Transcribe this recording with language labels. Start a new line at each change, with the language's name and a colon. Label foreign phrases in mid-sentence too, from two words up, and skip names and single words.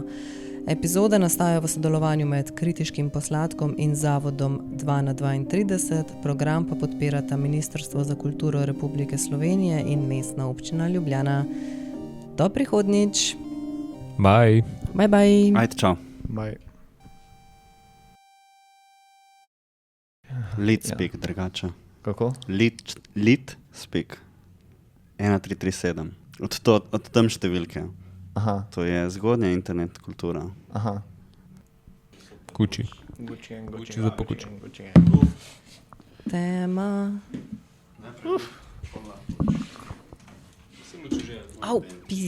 Slovenian: Epizode nastajajo v sodelovanju med Kritiškim posladkom in Zavodom 2/32, program pa podpirata Ministrstvo za kulturo Republike Slovenije in Mestna občina Ljubljana. Do prihodnjič. Bye.
English: Bye, bye.
Slovenian: Ajde, čau. Bye.
English: Lead speak,
Slovenian: drugače. Kako?
English: Lead speak. 1337.
Slovenian: Od tam številke. Aha. To je zgodnja internet kultura. Aha. Gucci za pokuči. Tema. Au,